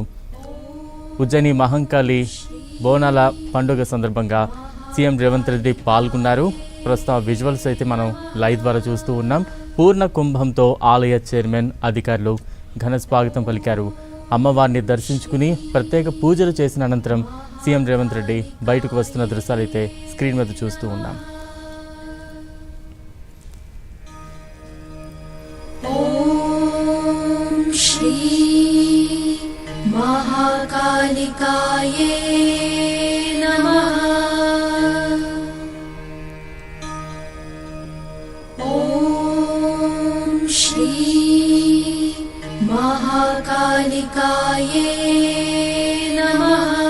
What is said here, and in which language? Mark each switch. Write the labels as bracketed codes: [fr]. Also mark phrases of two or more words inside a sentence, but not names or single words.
[te] ఉజ్జయిని మహంకాళి బోనాల పండుగ సందర్భంగా సీఎం రేవంత్ రెడ్డి పాల్గొన్నారు. ప్రస్తుతం విజువల్స్ అయితే మనం లైవ్ ద్వారా చూస్తూ ఉన్నాం. పూర్ణ కుంభంతో ఆలయ చైర్మన్, అధికారులు ఘన స్వాగతం పలికారు. అమ్మవారిని దర్శించుకుని ప్రత్యేక పూజలు చేసిన అనంతరం సీఎం రేవంత్ రెడ్డి బయటకు వస్తున్న దృశ్యాలు అయితే స్క్రీన్ మీద చూస్తూ ఉన్నాం. [sa] ॐ श्री महाकालिकाये नमः। ॐ श्री महाकालिकाये नमः।